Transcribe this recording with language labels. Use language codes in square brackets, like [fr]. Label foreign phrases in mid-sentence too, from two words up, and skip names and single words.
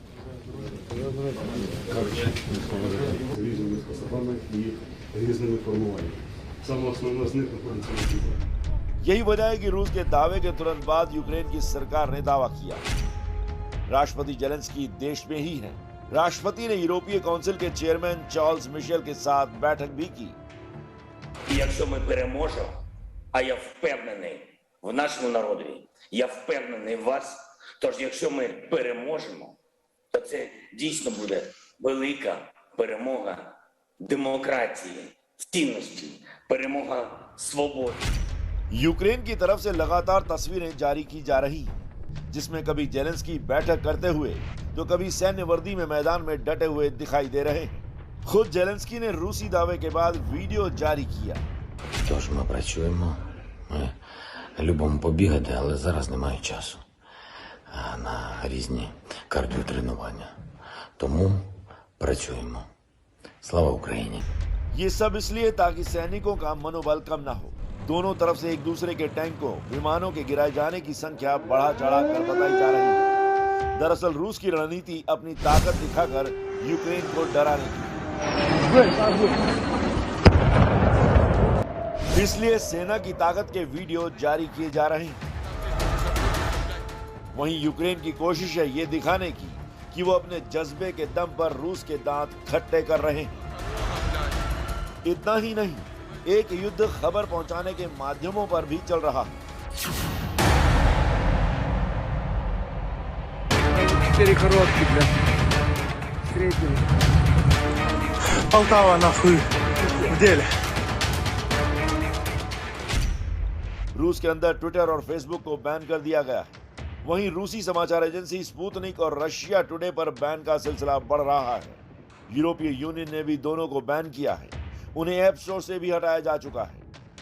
[hi] यही वजह है कि रूस के दावे के तुरंत बाद यूक्रेन की सरकार ने दावा किया। राष्ट्रपति जेलेंस्की देश में ही हैं। राष्ट्रपति ने यूरोपीय काउंसिल के चेयरमैन चार्ल्स मिशेल के साथ बैठक भी की। [uk] Якщо ми переможемо, а я впевнений в нашому народі, я впевнений в вас, тож якщо ми переможемо, то це дійсно буде велика перемога демократії, цінності, перемога свободи। [hi] यूक्रेन की तरफ से लगातार तस्वीरें जारी की जा रही हैं, जिसमें कभी जेलेंस्की बैठक करते हुए तो कभी सैन्य वर्दी में मैदान में डटे हुए दिखाई दे रहे हैं। खुद जेलेंस्की ने रूसी दावे के बाद वीडियो जारी किया। [uk] Тож ми працюємо. Ми любимо побігати, але зараз немає часу на різні кардіотренування. Тому працюємо. Слава Україні! [hi] ये सब इसलिए ताकि सैनिकों का मनोबल कम ना हो। दोनों तरफ से एक दूसरे के टैंकों, विमानों के गिराए जाने की संख्या बढ़ा चढ़ा कर बताई जा रही है। दरअसल रूस की रणनीति अपनी ताकत दिखाकर यूक्रेन को डराने की, इसलिए सेना की ताकत के वीडियो जारी किए जा रहे हैं। वहीं यूक्रेन की कोशिश है ये दिखाने की कि वो अपने जज्बे के दम पर रूस के दांत खट्टे कर रहे हैं। इतना ही नहीं, एक युद्ध खबर पहुंचाने के माध्यमों पर भी चल रहा है। [ru] Полтава нахуй в деле. [hi] रूस के अंदर ट्विटर और फेसबुक को बैन कर दिया गया है। वहीं रूसी समाचार एजेंसी स्पुतनिक और रशिया टुडे पर बैन का सिलसिला बढ़ रहा है। यूरोपीय यूनियन ने भी दोनों को बैन किया है। उन्हें ऐप स्टोर से भी हटाया जा चुका है।